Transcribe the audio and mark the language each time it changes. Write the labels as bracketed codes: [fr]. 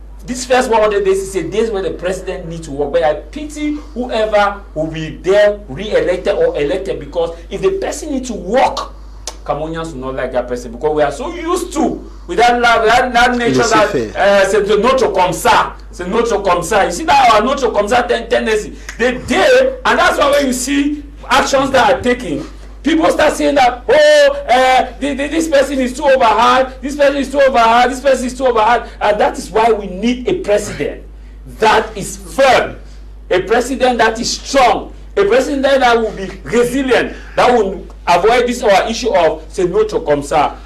[en] This first 100 days is a days where the president needs to work. But I pity whoever will be there re-elected or elected, because if the person needs to work, Cameroonians will not like that person, because we are so used to with that nature that [fr] c'est de notre comme ça. C'est notre comme ça. [en] You see that our [fr] notre comme ça [en] tendency. The day, and that's why when you see actions that are taken, people start saying that, this person is too overhard, this person is too overhard, this person is too overhard. And that is why we need a president that is firm, a president that is strong, a president that will be resilient, that will avoid this our issue of [fr] c'est notre comme ça.